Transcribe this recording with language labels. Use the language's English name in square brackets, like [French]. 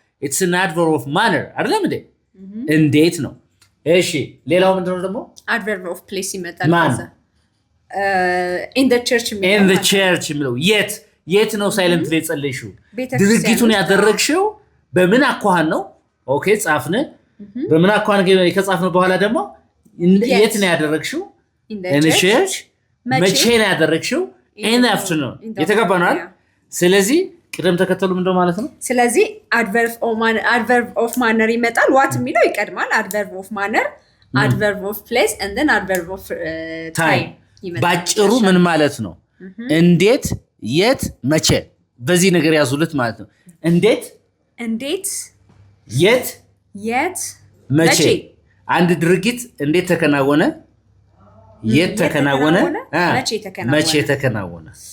[English] It's an adverb of manner [Amharic] አይደለም እንዴ? እንዴት ነው? እሺ ሌላው ምንድነው ደግሞ? [English] Adverb of place [Amharic] ይመጣል ከዛ [English] in the church [Amharic] የሚለው የት ነው ሳይለንት ላይ ጸለይሽው? ድርጊቱን ያደረግሽው በምን አኳኋን ነው? ኦኬ ጻፍነ በምን አኳኋን ከጻፍነ በኋላ ደግሞ የት ነው ያደረግሽው? [English] in the church [Amharic] መቼ ነው ያደረግሽው? [English] in the afternoon [Amharic] የተገባናል። ስለዚህ ቅደም ተከተሉ ምንድነው ማለት ነው? [English] ስለዚህ adverb of manner ይመጣል። what የሚለው ይቀድማል። adverb of manner, adverb of place and then adverb of time ይመጣል። [Amharic] ባጭሩ ምን ማለት ነው? እንዴት የት መቼ በዚህ ነገር ያዙለት ማለት ነው። እንዴት የት መቼ አንድ ድርጊት እንዴት ተከናወነ? የት ተከናወነ? መቼ ተከናወነ?